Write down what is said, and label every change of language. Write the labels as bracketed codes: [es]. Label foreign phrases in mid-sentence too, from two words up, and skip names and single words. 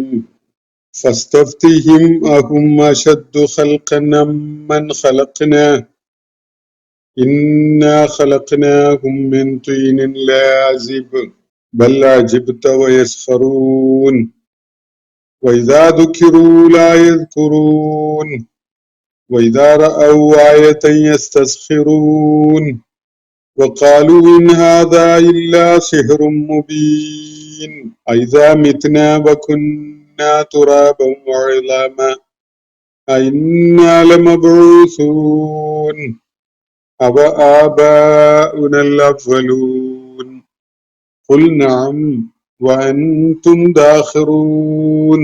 [ar] فاستفتهم أهم أشد خلقا أم من خلقنا إنا خلقناهم من طين لازب بل عجبت ويسخرون وإذا ذكروا لا يذكرون وإذا رأوا آية يستسخرون وقالوا إن هذا إلا سحر مبين أإذا متنا وكنا ترابا وعظاما أإنا لمبعوثون أو آباؤنا الأولون قل نعم وأنتم داخرون.